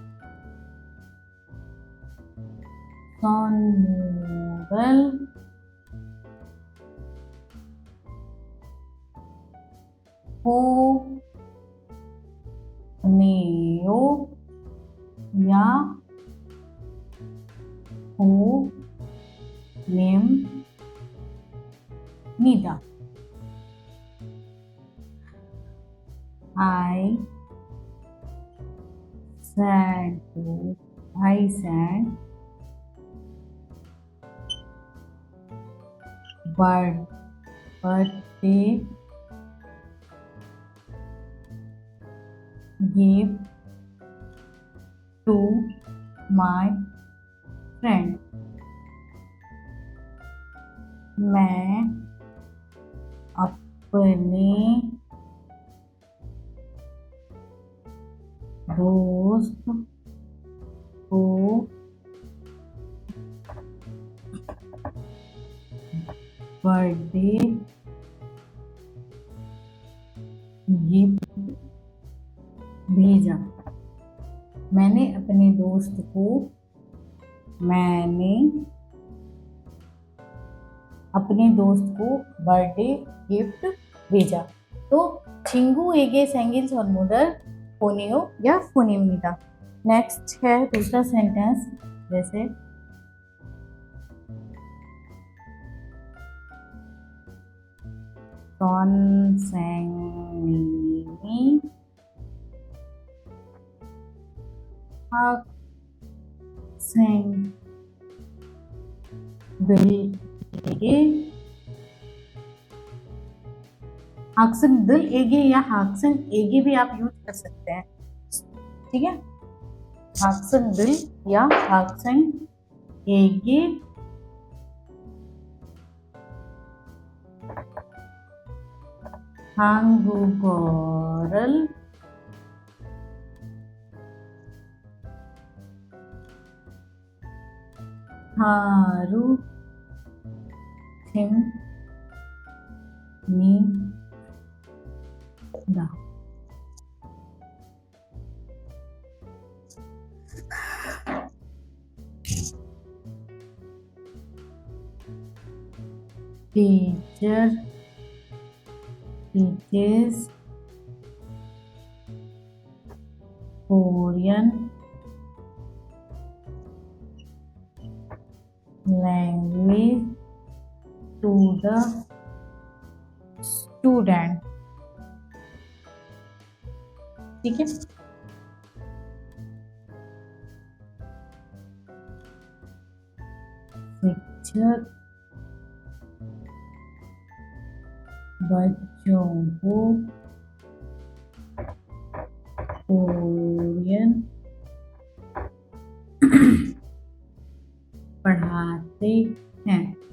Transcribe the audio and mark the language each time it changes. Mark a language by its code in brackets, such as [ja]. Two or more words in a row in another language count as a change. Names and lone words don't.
[ko] 선물을 보내요 या 보냅니다. [en] I sent birthday gift to my friend. [hi] मैं अपने दोस्त को [en] birthday gift [hi] भेजा। मैंने अपने दोस्त को [en] birthday gift [hi] भेजा। [ko] तो 친구 에게 생일 선물을 보내요 या 보냅니다। [hi] नेक्स्ट है दूसरा सेंटेंस, जैसे [ko] 선생님이 학생들에게 학생들에게 [hi] या 학생에게 भी आप यूज कर सकते हैं, ठीक है। [ko] 학생들 या 학생에게 한국어를 가르칩니다. [en] Teacher teaches Korean language to the student, [hi] ठीक है। शिक्षक बच्चों को कोरियन पढ़ाते हैं।